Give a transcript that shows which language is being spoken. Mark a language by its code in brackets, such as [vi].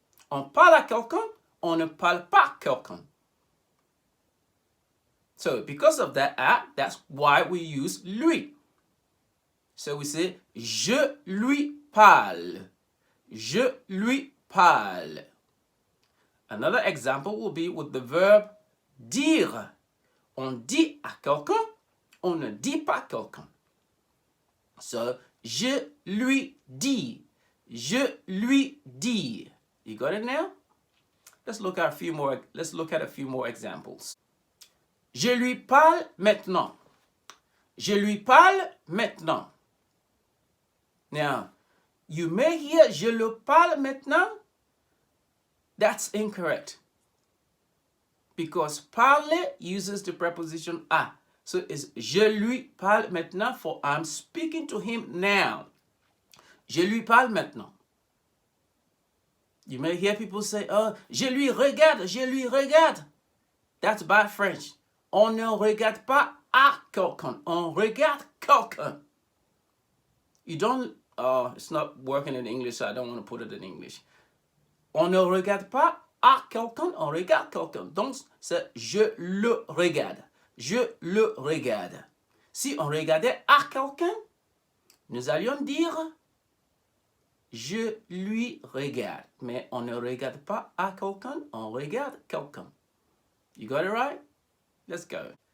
[fr] On parle à quelqu'un, on ne parle pas quelqu'un. [en] So because of that that's why we use lui. So we say, [fr] je lui parle. Je lui parle. [en] Another example will be with the verb dire. [fr] On dit à quelqu'un, on ne dit pas quelqu'un. So, je lui dis. Je lui dis. [en] You got it now? Let's look at a few more examples. [fr] Je lui parle maintenant. Je lui parle maintenant. [en] Now, you may hear [fr] je le parle maintenant. [en] That's incorrect. Because parler uses the preposition à. So it's [fr] je lui parle maintenant [en] for I'm speaking to him now. [fr] Je lui parle maintenant. [en] You may hear people say, oh, [fr] je lui regarde, je lui regarde. [en] That's bad French. [fr] On ne regarde pas à quelqu'un. On regarde quelqu'un. [en] You don't, it's not working in English, so I don't want to put it in English. [fr] On ne regarde pas à quelqu'un, on regarde quelqu'un. Donc, c'est je le regarde. Je le regarde. Si on regardait à quelqu'un, nous allions dire je lui regarde. Mais on ne regarde pas à quelqu'un, on regarde quelqu'un. [en] You got it right? Let's go.